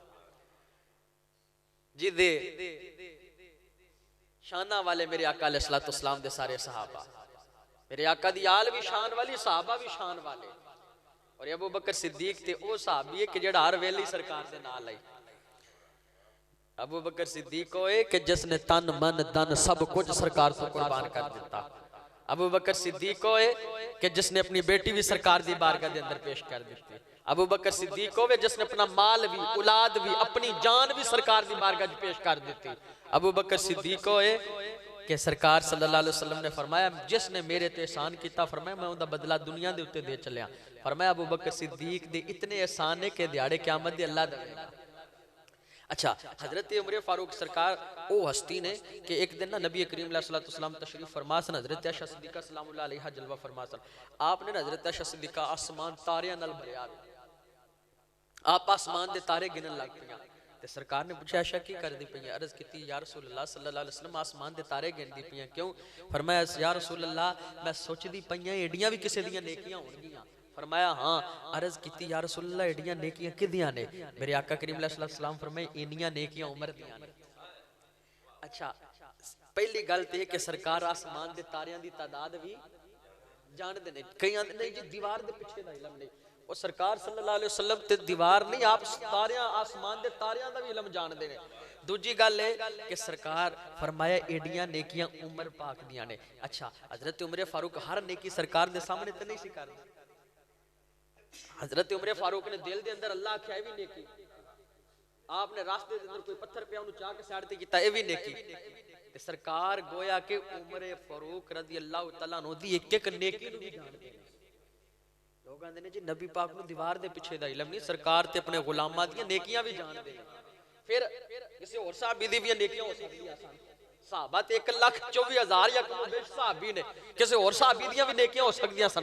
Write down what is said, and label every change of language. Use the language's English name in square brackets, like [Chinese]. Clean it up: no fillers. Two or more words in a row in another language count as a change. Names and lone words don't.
[Punjabi] جدے شاناں والے میرے آقا علیہ‌السلام دے سارے صحابہ، میرے آقا دی آل وی شان والی، صحابہ وی شان والے. اور ابو بکر صدیق تے او صحابی ہے کہ جیہڑا ہر ویلے سرکار دے نال آئی. ابو بکر صدیق ہوئے کہ جسنے تن من دھن سب کچھ سرکار کو قربان کر دتا. ابو بکر صدیق ہوئے کہ جسنے اپنی بیٹی وی سرکار دی بارگاہ دے اندر پیش کر دی. ابو بکر صدیق ہوئے جسنے اپنا مال وی، اولاد وی، اپنی جان وی سرکار دی بارگاہ دی پیش کر دی. ابو بکر صدیق ہوئے کہ سرکار [Arabic] صلى الله عليه وسلم [Punjabi] نے فرمایا جسنے میرے تے احسان کیا، فرمایا میں انکا بدلہ دنیا دے اتے دے چلیا. فرمایا ابو بکر صدیق دے اتنے احسان ہے کہ دیہاڑے قیامت دے اللہ دیگا. اچھا، حضرت عمر فاروق سرکار او ہستی نے کہ اک دن نا نبی کریم علیہ‌السلام تشریف فرما سن، حضرت عائشہ صدیقہ [Arabic] سلام الله عليها [Punjabi] جلوہ فرما سن. آپنے حضرت عائشہ صدیقہ آسمان تاریاں نال بھریا، آپ آسمان دے تارے گنن لگ پیا. تے سرکار نے پچھا عائشہ کی کردی پئی? عرض کی [Arabic] يا رسول الله صلى الله عليه وسلم [Punjabi] آسمان دے تارے گندی پئی کیوں? فرمایا [Arabic] يا رسول الله [Punjabi] میں سوچدی پئی ایڈیاں وی کسے دیاں نیکیاں ہونگیاں. فرمایا ہاں. عرض کی [Arabic] يا رسول الله [Punjabi] ایڈیاں نیکیاں کدیاں نے؟ میرے آقا کریم علیہ‌السلام فرمائے اینیاں نیکیاں عمر دیاں نے. اچھا، پہلی گل تے کہ سرکار آسمان دے تاریاں دی تعداد وی جاندے نے. کئی آندے نہیں جی دیوار دے پچھے دا علم نہیں، اور سرکار [Arabic] صلى الله عليه وسلم [Punjabi] تے دیوار نہیں، آپ تاریاں آسمان دے تاریاں دا وی علم جاندے نے. دوجی گل ہے کہ سرکار فرمایا ایڈیاں نیکیاں عمر پاک دیاں نے. اچھا، حضرت عمر فاروق ہر نیکی سرکار دے سامنے تے نہیں سی کردے. حضرت عمر فاروق نے دل دے اندر اللہ آکھیا وی نیکی، آپنے رستے دے اندر کوئی پتھر پیا انہیں چا کے سائیڈ تے کیتا، اے وی نیکی. تے سرکار گویا کہ عمر فاروق [Arabic] رضي الله تعالى عنه [Punjabi] دی اک اک نیکی نوں وی جاندے نے. لوگ آندے نے جی نبی پاک نوں دیوار دے پچھے دا علم نہیں، سرکار تے اپنے غلاماں دی نیکیاں وی جاندے نے. پھر کسی اور صحابی دی وی نیکیاں ہو سکدیاں سن. صحابہ تے 1,24,000 یا کم بیش صحابی نے، کسی اور صحابی دیاں وی نیکیاں ہو سکدیاں سن.